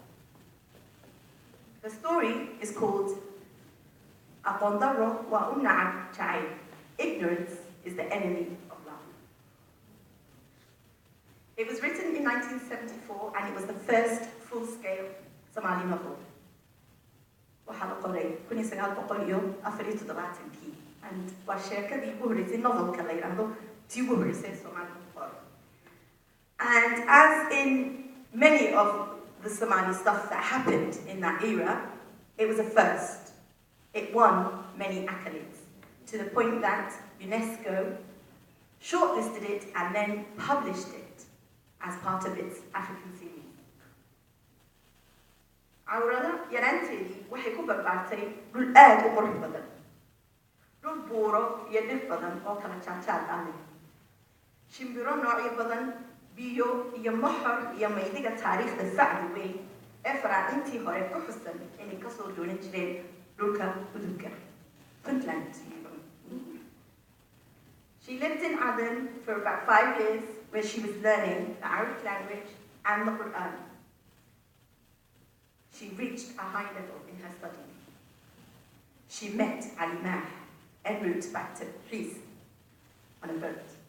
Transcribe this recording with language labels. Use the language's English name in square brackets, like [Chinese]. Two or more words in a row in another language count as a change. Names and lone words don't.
[English] The story is called Aqondaro wa Unna'ab Chai. Ignorance is the enemy of love. It was written in 1974 and it was the first full-scale Somali novel. [Somali] And waa sheekadii ugu horeysay novelka la yidhaahdo tii ugu horeysay [English] Somali novel. And as in many of the Somali stuff that happened in that era, it was a first. It won many accolades, to the point that UNESCO shortlisted it and then published it as part of its African series. [Somali] Awrada yaraanteedii waxay ku barbaartay dhul aad u qurux badan, dhul buuro iyo dhir badan oo kala jaadjaad ah leh, shimbiro noocyo badan, biyo iyo moxor iyo maydiga taariikhda sacdi weyn ee faraacintii hore ku xusan inay kasoo doonan jireen dhulka udugga Puntland. [English] She lived in Aden for about 5 years where she was learning the Arabic language and the Quran. She reached a high level in her studies. She met Ali Mah en route back to Greece on a boat.